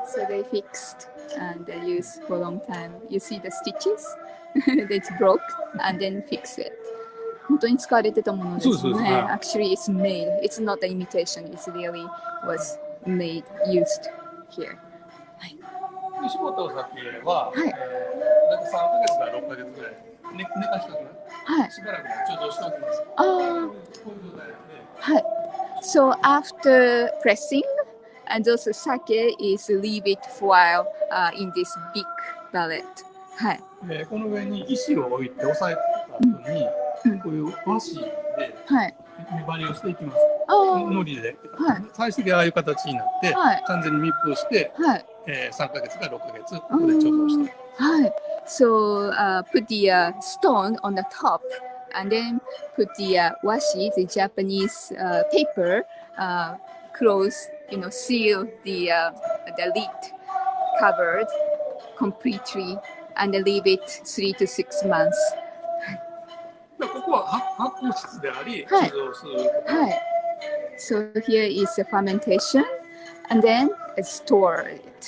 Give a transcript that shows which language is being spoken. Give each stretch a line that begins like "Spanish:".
English: So they fixed and they used for a long time. You see the stitches? It's broke and then fix it.
Japanese: 本当に使われてたものですね。
English: Actually, it's made. It's not an imitation. It really was made, used here.
Japanese: 絞ったお酒は、大体3ヶ月から6ヶ月ぐらい寝かしておきます。しばらく貯蔵しておきます。こういう状態で。はい。
English: So after pressing, and also sake is leave it for a while in this big pallet.
Japanese: はい。この上に石を置いて押さえた後に、こういう和紙で粘りをしていきます。糊で。最終的にああいう形になって、完全に密封して、3ヶ月から6ヶ月ここで貯蔵して。はい。
English: So put the stone on the top. And then put the washi, the Japanese paper, close, seal the lid covered completely, and leave it 3 to 6 months.
Japanese: ここは発酵室であり、貯蔵する。はい。
English: So here is the fermentation, and then store it.